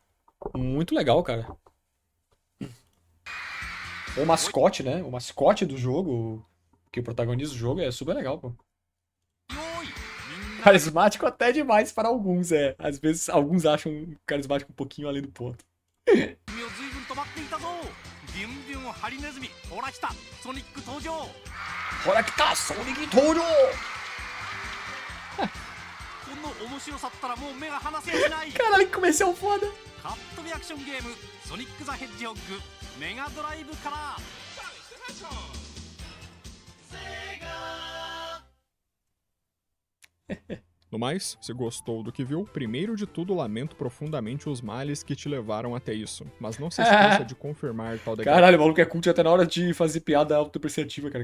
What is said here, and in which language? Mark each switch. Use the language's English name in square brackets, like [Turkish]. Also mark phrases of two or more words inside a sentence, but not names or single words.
[Portuguese] Muito legal, cara. O mascote, né? O mascote do jogo, que protagoniza o jogo, é super legal, pô. Carismático até demais para alguns, é. Às vezes, alguns acham carismático um pouquinho além do ponto. [Japanese] 君を随分止まっていたぞビュンビュンハリネズミほら来たソニック登場 [Portuguese] Olha que tá, Sonic Touro! [Japanese] この面白さったらもう目が離せやしない [Portuguese] Caralho, que comercial foda! [Japanese] カットビアクションゲームソニック・ザ・ヘッジホッグメガドライブから [Portuguese] No mais, se gostou do que viu, primeiro de tudo lamento profundamente os males que te levaram até isso, mas não se esqueça de confirmar tal Caralho, o maluco é cult até na hora de fazer piada autodepreciativa, cara.